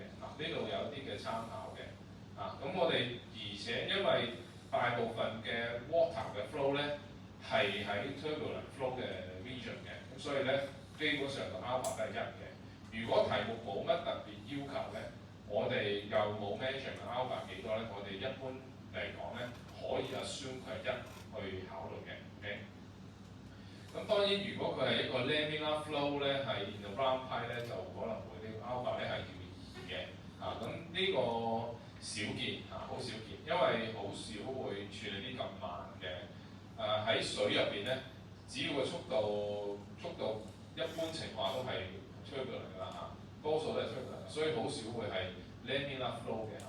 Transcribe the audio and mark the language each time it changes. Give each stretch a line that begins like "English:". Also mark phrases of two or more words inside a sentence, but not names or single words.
Cantonese: 嗱，呢度有啲嘅參考嘅。咁我哋而且因為大部分嘅 water 嘅 flow 咧係喺
English: turbulent flow
Cantonese: 嘅 region 嘅，咁所以咧基本上個 alpha 都係1嘅。如果題目冇乜特別要求咧，我哋又冇
English: mention alpha
Cantonese: 幾多咧，我哋一般嚟講咧可以 assume 佢係1去考慮嘅。OK。咁當然如果佢係一個
English: laminar flow
Cantonese: 咧，係
English: in the round pipe
Cantonese: 咧，就可能會呢個 alpha 咧係叫2嘅。咁呢個少見好少見，因為好少會處理啲咁慢嘅。喺水入邊咧，只要個速度一般情況都係 turbulent 㗎啦嚇， 多數都係 turbulent，所以好少會係
English: laminar flow
Cantonese: 嘅嚇。